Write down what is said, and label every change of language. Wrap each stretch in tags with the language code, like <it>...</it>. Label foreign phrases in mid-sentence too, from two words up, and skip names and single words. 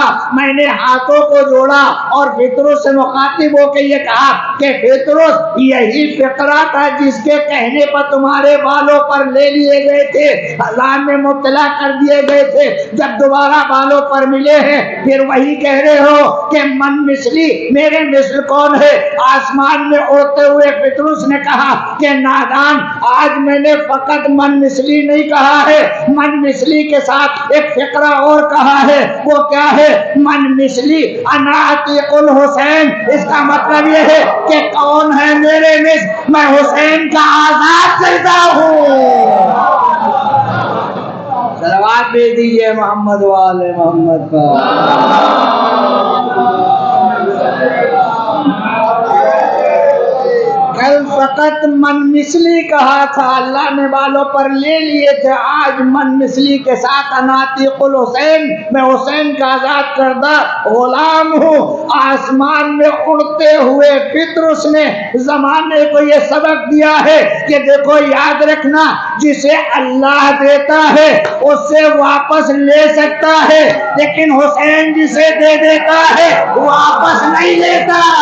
<ur>میں نے ہاتھوں کو جوڑا اور پطرس سے مخاطب ہو کے یہ کہا کہ پطرس، یہی فقرہ تھا جس کے کہنے پر تمہارے بالوں پر لے لیے گئے تھے، عذاب میں مبتلا کر دیے گئے تھے۔ جب دوبارہ بالوں پر ملے ہیں پھر وہی کہہ رہے ہو کہ</ur> <ar>من مثلی،</ar> <ur>میرے مثل کون ہے؟ آسمان میں اڑتے ہوئے پطرس نے کہا کہ نادان، آج میں نے فقط</ur> <ar>من مثلی</ar> <ur>نہیں کہا ہے،</ur> <ar>من مثلی</ar> <ur>کے ساتھ ایک فقرہ اور کہا ہے۔ وہ کیا ہے؟</ur> <ar>من مثلی انا عتیق الحسین۔</ar> <ur>اس کا مطلب یہ ہے کہ کون ہے میرے مثل؟ میں حسین کا آزاد کرتا ہوں۔ صلوات بھیج دیجئے محمد والے محمد کا۔ کل فقط</ur> <ar>من مثلی</ar> <ur>کہا تھا، اللہ نے بالوں پر لے لیے تھے، آج من مثلی کے ساتھ</ur> <ar>انا عتیق الحسین،</ar> <ur>میں حسین کا آزاد کردہ غلام ہوں۔ آسمان میں اڑتے ہوئے پطرس نے زمانے کو یہ سبق دیا ہے کہ دیکھو، یاد رکھنا، جسے اللہ دیتا ہے اس سے واپس لے سکتا ہے، لیکن حسین جسے دے دیتا ہے واپس نہیں لیتا۔</ur>